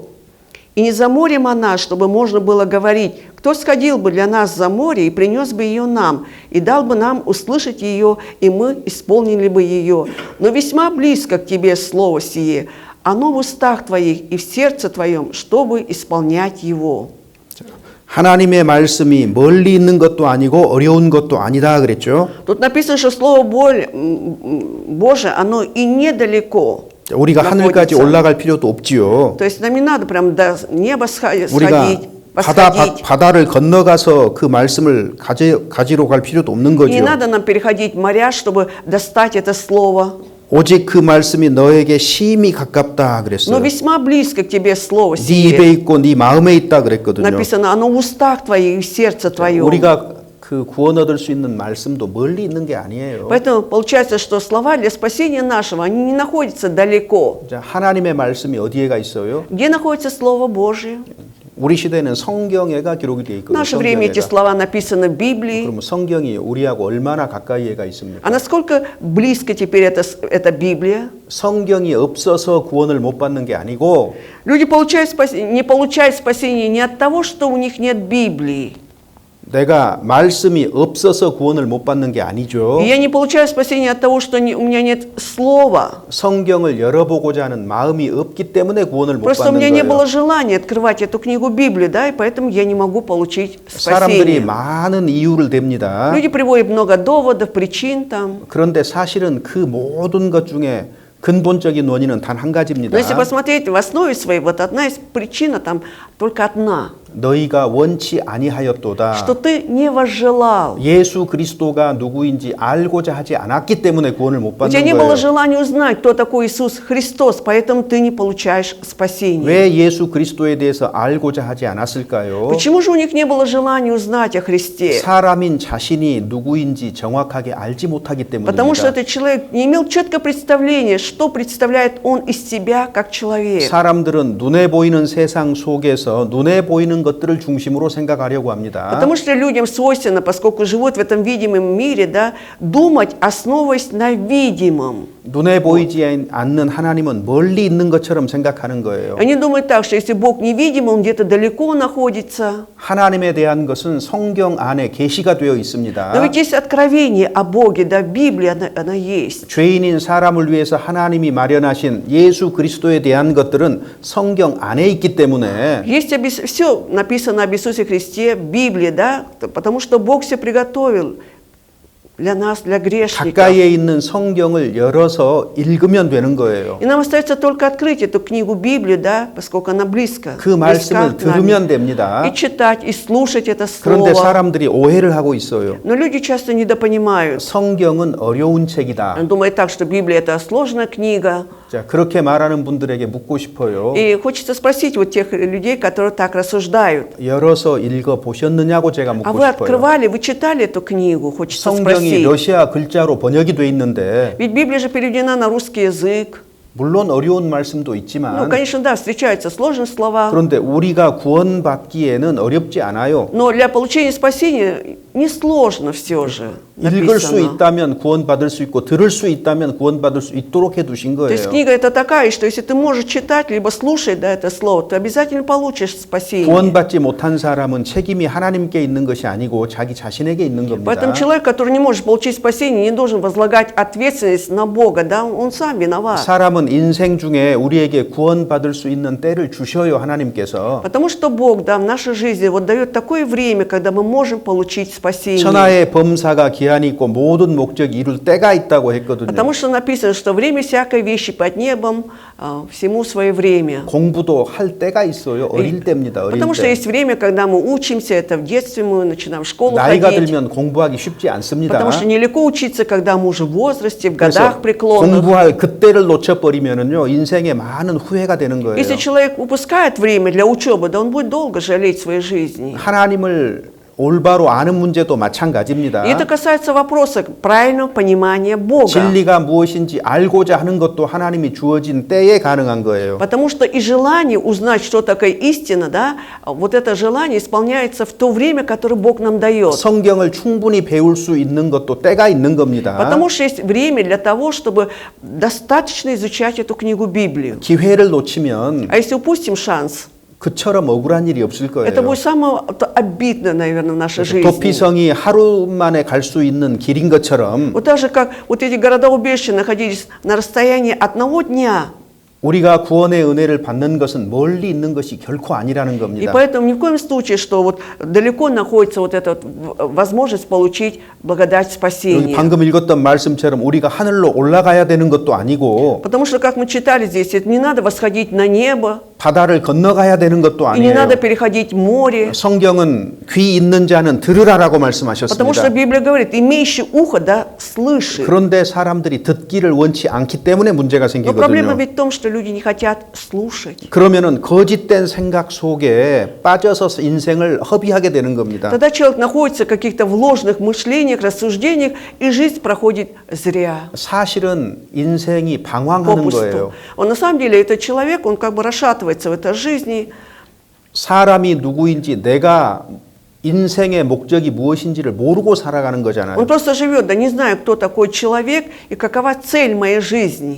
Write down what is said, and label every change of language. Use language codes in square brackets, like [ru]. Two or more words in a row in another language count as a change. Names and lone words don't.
[ru] И не за морем она, чтобы можно было говорить, кто сходил бы для нас за море и принес бы ее нам, и дал бы нам услышать ее, и мы исполнили бы ее. Но весьма близко к тебе слово сие, оно в устах твоих и в сердце твоем, чтобы исполнять его». [ko] 하나님의 말씀이 멀리 있는 것도 아니고 어려운 것도 아니다 그랬죠. [ru] Тут написано, что Слово Божие, оно и недалеко [ko] 우리가 하늘까지 [ru] находится. [ko] 올라갈 필요도 없지요. [ru] То есть нам не надо прям до неба [ko] 우리가 [ru] сходить, восходить. [ko] 바다를 건너가서 그 말씀을 가지러 갈 필요도 없는 [ru] Не [ko] 거죠. [ru] надо нам переходить моря, чтобы достать это Слово. [ko] 오직 그 말씀이 너에게 심히 가깝다 [ru] Но [ko] 그랬어요. [ru] весьма близко к тебе Слово [ko] 네 입에 [ru] сие. [ko] 있고 네 마음에 있다 그랬거든요. [ru] Написано, оно в устах твоих и в сердце твоем. [ko] 우리가 그 구원 얻을 수 있는 말씀도 멀리 있는 게 아니에요. [ru] Поэтому получается, что слова для спасения нашего, они не находятся далеко. [ko] 자, 하나님의 말씀이 어디에가 있어요? [ru] Где находится Слово Божие? [ko] 우리 시대에는 성경에가 기록이 되어 [ru] В [ko] 있거든요. [ru] наше время эти [ko] 성경에가. [ru] слова написаны в Библии. [ko] 그러면 성경이 우리하고 얼마나 가까이에가 있습니까? [ru] А насколько близко теперь эта Библия? [ko] 성경이 없어서 구원을 못 받는 게 아니고 [ru] Люди не получают спасения не от того, что у них нет Библии. [ko] 내가 말씀이 없어서 구원을 못 받는 게 아니죠. [ru] И я не получаю спасения от того, что у меня нет слова. [ko] 성경을 열어보고자 하는 마음이 없기 때문에 구원을 못 [ru] Просто у [ko] 받는 [ru] меня не было [ko] 거예요. [ru] желания открывать эту книгу Библии, да, и поэтому я не могу получить [ko] 사람들이 [ru] спасение. [ko] 많은 이유를 댑니다. [ru] Люди приводят много доводов, причин там. [ko] 그런데 사실은 그 모든 것 중에 근본적인 원인은 단 한 가지입니다. [ru] Но если посмотреть в основе своей, вот одна из причин там только одна, [ko] 너희가 원치 아니하였도다. [ru] что ты не возжелал. [ko] 예수 그리스도가 누구인지 알고자 하지 않았기 때문에 구원을 못 [ru] У тебя [ko] 받는 [ru] не было [ko] 거예요. [ru] желания узнать, кто такой Иисус Христос, поэтому ты не получаешь спасения. [ko] 왜 예수 그리스도에 대해서 알고자 하지 않았을까요? [ru] Почему же у них не было желания узнать о Христе? [ko] 사람인 자신이 누구인지 정확하게 알지 못하기 [ru] Потому что [ko] 때문입니다. [ru] этот человек не имел четкого представления, что представляет он из себя как человек. [ko] 사람들은 눈에 보이는 세상 속에서 눈에 보이는 것들을 중심으로 생각하려고 합니다. [ru] Потому что людям свойственно, поскольку живут в этом видимом мире, да, думать, основываясь на видимом. [ko] 눈에 보이지 않는 하나님은 멀리 있는 것처럼 생각하는 거예요. [ru] Они думают так, что если Бог невидим, Он где-то далеко находится. [ko] 하나님에 대한 것은 성경 안에 계시가 되어 [ru] Но [ko] 있습니다. [ru] ведь есть откровение о Боге, да, в Библии она есть. [ko] 죄인인 사람을 위해서 하나님이 마련하신 예수 그리스도에 대한 것들은 성경 안에 있기 때문에 [ru] Есть все написано об Иисусе Христе в Библии, да, потому что Бог все приготовил для нас, для грешников. [ko] 가까이에 있는 성경을 열어서 읽으면 되는 거예요. [ru] И нам остается только открыть эту книгу Библию, да, поскольку она близко. [ko] 그 말씀을 들으면 됩니다. [ru] И читать, и слушать это [ko] 그런데 [ru] слово. [ko] 사람들이 오해를 하고 있어요. [ru] Но люди часто недопонимают. [ko] 성경은 어려운 책이다. [ru] Он думает так, что Библия это сложная книга. [ko] 자, 그렇게 말하는 분들에게 묻고 싶어요. [ru] И хочется спросить вот тех людей, которые так рассуждают. [ko] 열어서 읽어 보셨느냐고 제가 [ru] А [ko] 묻고 [ru] вы [ko] 싶어요. [ru] открывали, вы читали эту книгу? Хочется [ko] 성경이 [ru] спросить. [ko] 러시아 글자로 번역이 돼 있는데 [ru] Ведь Библия же переведена на русский язык. [ko] 물론 어려운 말씀도 [ru] Ну, [ko] 있지만 [ru] конечно, да, встречаются сложные слова. [ko] 그런데 우리가 구원받기에는 어렵지 않아요. [ru] Но для получения спасения несложно все же [ko] 읽을 수 [ru] написано. [ko] 있다면 구원받을 수 있고 들을 수 있다면 구원받을 수 있도록 해두신 [ru] То есть [ko] 거예요. [ru] книга это такая, что если ты можешь читать, либо слушать, да, это слово, ты обязательно получишь спасение. [ko] 구원받지 못한 사람은 책임이 하나님께 있는 것이 아니고 자기 자신에게 있는 겁니다. [ru] Поэтому человек, который не может получить спасение, не должен возлагать ответственность на Бога, да, он сам виноват. [ko] 사람은 인생 중에 우리에게 구원받을 수 있는 때를 주셔요, 하나님께서. [ru] Потому что Бог, да, в нашей жизни вот дает такое время, когда мы можем получить спасение. [ko] 천하의 범사가 기한이 있고 모든 목적이 이룰 때가 있다고 했거든요. [ru] Потому что написано, что время всякой вещи под небом, всему свое время. [ko] 공부도 할 때가 있어요. 어릴 때입니다. 어릴 [ru] Потому что [ko] 때. [ru] есть время, когда мы учимся, это в детстве мы начинаем в школу [ko] 나이가 [ru] ходить. [ko] 들면 공부하기 쉽지 않습니다. [ru] Потому что нелегко учиться, когда мы уже в возрасте, в [ko] 그래서 [ru] годах преклонных. [ko] 공부할 그때를 놓쳐버리면은요 인생에 많은 후회가 되는 거예요. [ru] Если человек упускает время для учебы, да он будет долго жалеть своей жизни. [ko] 하나님을 올바로 아는 문제도 마찬가지입니다. [ru] И это касается вопроса правильного понимания Бога. [ko] 진리가 무엇인지 알고자 하는 것도 하나님이 주어진 때에 가능한 거예요. [ru] Потому что и желание узнать, что такое истина, да, вот это желание исполняется в то время, которое Бог нам дает. [ko] 성경을 충분히 배울 수 있는 것도 때가 있는 겁니다. [ru] Потому что есть время для того, чтобы достаточно изучать эту книгу Библию. [ko] 기회를 놓치면 [ru] А если упустим шанс, [ko] 그처럼 억울한 일이 없을 거예요. [ru] это будет самое обидное, наверное, в нашей жизни. [ko] 도피성이 하루 만에 갈 수 있는 길인 것처럼 [ru] Вот так же, как вот эти города-убежища находились на расстоянии одного дня. [ko] 우리가 구원의 은혜를 받는 것은 멀리 있는 것이 결코 아니라는 [ru] И [ko] 겁니다. [ru] поэтому ни в коем случае, что вот далеко находится вот эта вот возможность получить благодать [ko] 여기 [ru] спасения. [ko] 방금 읽었던 말씀처럼 우리가 하늘로 올라가야 되는 것도 아니고 [ru] Потому что, как мы читали здесь, это не надо восходить на небо, [ko] 바다를 건너가야 되는 것도 [ru] И не надо [ko] 아니에요. [ru] переходить море. [ko] 성경은 귀 있는 자는 들으라라고 [ru] Потому что [ko] 말씀하셨습니다. [ru] Библия говорит, имеющий ухо, да, слышит. [ko] 그런데 사람들이 듣기를 원치 않기 때문에 문제가 [ru] Но проблема [ko] 생기거든요. [ru] ведь в том, что люди не хотят слушать. [ko] 그러면은 거짓된 생각 속에 빠져서 인생을 허비하게 되는 겁니다. [ru] Тогда человек находится в каких-то в ложных мышлениях, рассуждениях, и жизнь проходит зря, [ko] 사실은 인생이 방황하는 거예요. [ru] попусту. Он на самом деле, этот человек, он как бы расшатывается в этой жизни. [ko] 사람이 누구인지 내가 인생의 목적이 무엇인지를 모르고 살아가는 [ru] Он [ko] 거잖아요. [ru] просто живет, да не знаю, кто такой человек и какова цель моей жизни.